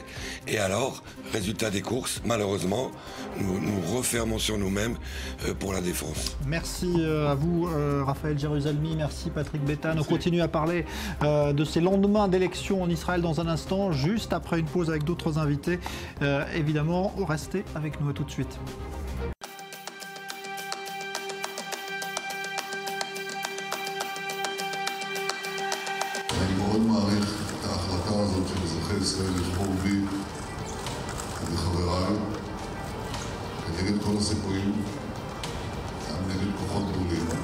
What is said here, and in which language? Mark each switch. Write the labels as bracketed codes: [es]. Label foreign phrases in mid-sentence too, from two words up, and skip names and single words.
[fr] Et alors, résultat des courses, malheureusement, nous refermons sur nous-mêmes pour la défense. Merci à vous, Raphaël Jérusalemi. Merci, Patrick Beytan. On continue à parler de ces lendemains d'élections en Israël dans un instant, juste après une pause avec d'autres invités. Évidemment, restez avec nous. À tout de suite. [he] ישראל לבחור בי ובחבריי כנגד כל הסיכויים, גם נגד כוחות גדולים.